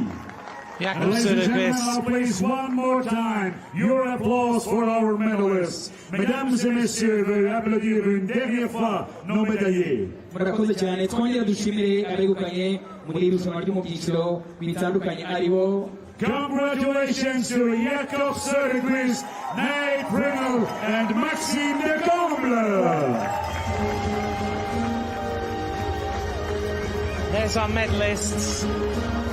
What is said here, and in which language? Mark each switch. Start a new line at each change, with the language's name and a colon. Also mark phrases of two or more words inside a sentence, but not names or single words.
English: Jakob Ladies and gentlemen, Söderqvist. now please one more time, your applause for our medalists.
French: Mesdames et messieurs, veuillez applaudir une dernière fois nos médaillés.
Kinyarwanda: Murakoze cyane, twongera dushimire abegukanye muri iri rushanwa ryo mu byiciro bitandukanye aribo
English: Congratulations to Jakob Söderqvist, Nate Pringle, and Maxime de Comble. There's our medalists.